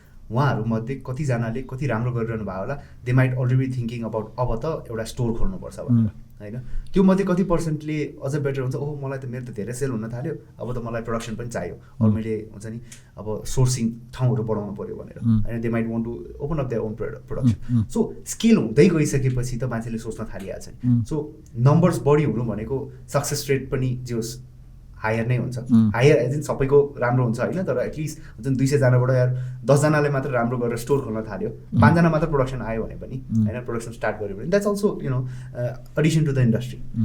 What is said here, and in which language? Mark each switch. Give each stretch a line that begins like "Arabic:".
Nepali: उहाँहरूमध्ये कतिजनाले कति राम्रो गरिरहनु भयो होला,
English: they might already thinking about
Nepali: अब त एउटा स्टोर खोल्नुपर्छ भनेर होइन. त्यो मध्ये कति पर्सेन्टले अझ बेटर हुन्छ, ओहो मलाई त मेरो त धेरै सेल हुन थाल्यो, अब त मलाई प्रडक्सन पनि चाहियो, अरू मैले हुन्छ नि अब सोर्सिङ ठाउँहरू बढाउनु पऱ्यो भनेर होइन.
English: They might want to open up their own production.
Nepali: So scale हुँदै गइसकेपछि त मान्छेले सोच्न थालिहाल्छ नि. सो नम्बर्स बढी हुनु भनेको सक्सेस रेट पनि जे होस् हायर नै हुन्छ. हायर एज इन सबैको राम्रो हुन्छ होइन, तर एटलिस्ट हुन्छ नि 200जनाबाट यार 10जनाले मात्र राम्रो गरेर स्टोर खोल्न थाल्यो, 5जना मात्र प्रोडक्सन आयो भने पनि होइन, प्रोडक्सन स्टार्ट गर्यो भने
English: That's also you know addition to the industry.